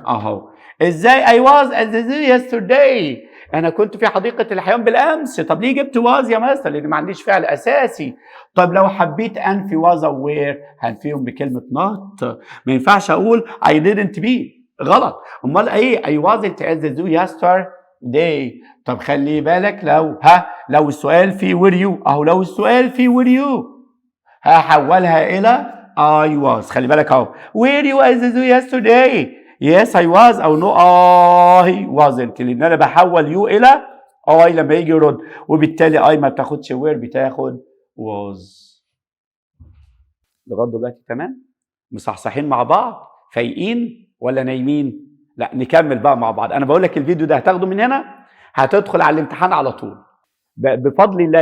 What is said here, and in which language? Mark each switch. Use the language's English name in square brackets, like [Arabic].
[English] اهو ازاي I was at the zoo yesterday؟ [Arabic] انا كنت في حديقه الحيوان بالامس. طب ليه جبت was يا مستر؟ لان ما عنديش فعل اساسي. طب لو حبيت انفي was او were هنفيهم بكلمه not. ما ينفعش اقول [English] I didn't be، [Arabic] غلط. امال ايه؟ [English] I wasn't at the zoo yesterday. [Arabic] طب خلي بالك لو السؤال فيه [English] were you، [Arabic] اهو لو السؤال فيه [English] were you [Arabic] هحولها الى [English] I was. [Arabic] خلي بالك اهو [English] were you at the zoo yesterday؟ yes I was او no I wasn't، [Arabic] لان انا بحول you الى I لما يجي يرد. وبالتالي [English] I [Arabic] ما بتاخدش [English] were [Arabic] بتاخد [English] was. [Arabic] لغايه دلوقتي تمام؟ مصحصحين مع بعض؟ فايقين ولا نايمين؟ لا نكمل بقى مع بعض. انا بقول لك الفيديو ده هتاخده من هنا هتدخل على الامتحان على طول بفضل الله.